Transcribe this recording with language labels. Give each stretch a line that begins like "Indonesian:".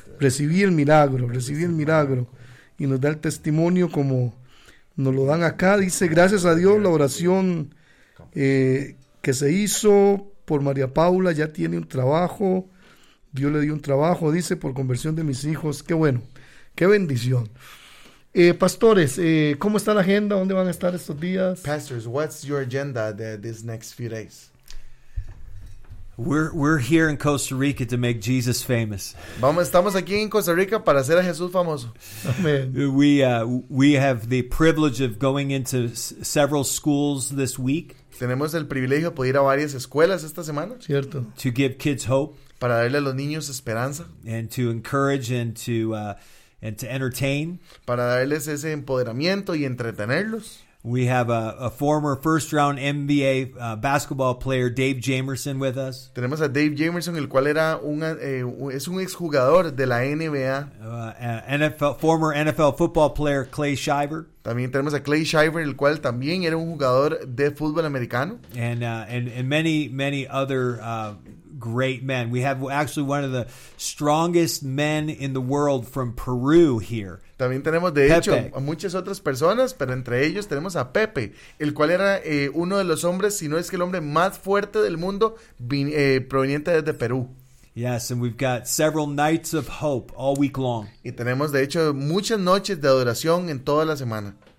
Spanish: Recibí el milagro, recibí el milagro. Y nos da el testimonio como nos lo dan acá. Dice, gracias a Dios la oración que se hizo por María Paula ya tiene un trabajo. Dios le dio un trabajo, dice, por conversión de mis hijos. Qué bueno, qué bendición. Pastores, ¿cómo está la agenda? ¿Dónde van a estar estos días?
English: Pastors, what's your agenda these next few days? We're here in Costa Rica to make Jesus famous.
Spanish: Vamos, estamos aquí en Costa Rica para hacer a Jesús famoso.
English: Amen. We have the privilege of going into several schools this week.
Spanish: Tenemos el privilegio de poder ir a varias escuelas esta semana. Cierto.
English: To give kids hope.
Spanish: Para darle a los niños esperanza.
English: And to encourage and to entertain.
Spanish: Para darles ese empoderamiento y entretenerlos.
English: We have a former first round NBA basketball player Dave Jamerson with us.
Spanish: Tenemos a Dave Jamerson, el cual era es un exjugador de la NBA.
English: Former NFL football player Clay Shiver.
Spanish: También tenemos a Clay Shiver, el cual también era un jugador de fútbol americano.
English: And many many other great men. We have actually one of the strongest men in the world from Peru here.
Spanish: También tenemos, de hecho, a muchas otras personas, pero entre ellos tenemos a Pepe, el cual era uno de los hombres, si no es que el hombre más fuerte del mundo, proveniente desde Perú.
English: Yes, and we've got several nights of hope all week long.
Spanish: Y tenemos, de hecho, muchas noches de adoración en toda la semana.